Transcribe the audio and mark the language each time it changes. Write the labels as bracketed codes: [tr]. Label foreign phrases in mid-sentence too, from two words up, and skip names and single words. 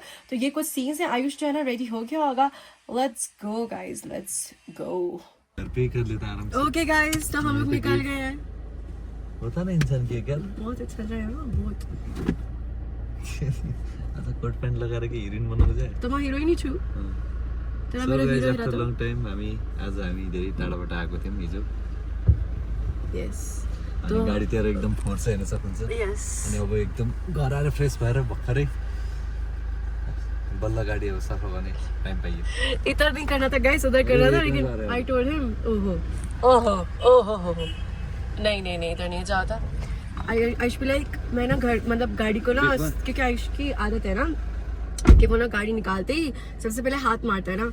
[hi] तो ये कुछ सीन्स हैं। आयुष जो है ना रेडी हो गया होगा। [en] let's go guys, let's go. [hi] घर पे ही कर लेता आराम से। [en] okay guys, [hi] तो हम लोग निकल गए हैं। होता ना इंसान की क्या बहुत अच्छा लग रहा है ना, बहुत। ऐसा कोट पैंट लगा के हिरोइन बनाउनु जाए [ne] तो म हिरोइन छु। तर मेरो [en] So guys, [ne] हिरो [en] after [ne] हेर [en] long time [ne] आज हामी धेरै टाढाबाट आएको थियौँ हिजो। यस, अनि गाडीतिर एकदम फोर्स हेर्न सक्नुहुन्छ। यस। अनि अब एकदम घर आएर फ्रेस भएर भर्खरै बल्ल गाडी अब सफा गर्ने टाइम पाइयो। [hi] इधर नहीं करना था गाइस, उधर करना था, लेकिन [en] I told him [hi] ओहो नहीं इधर नहीं जाता। आयुष भी लाइक मैं ना घर मतलब गाड़ी को ना, क्योंकि आयुष की आदत है ना कि वो ना गाड़ी निकालते ही सबसे पहले हाथ मारता है ना।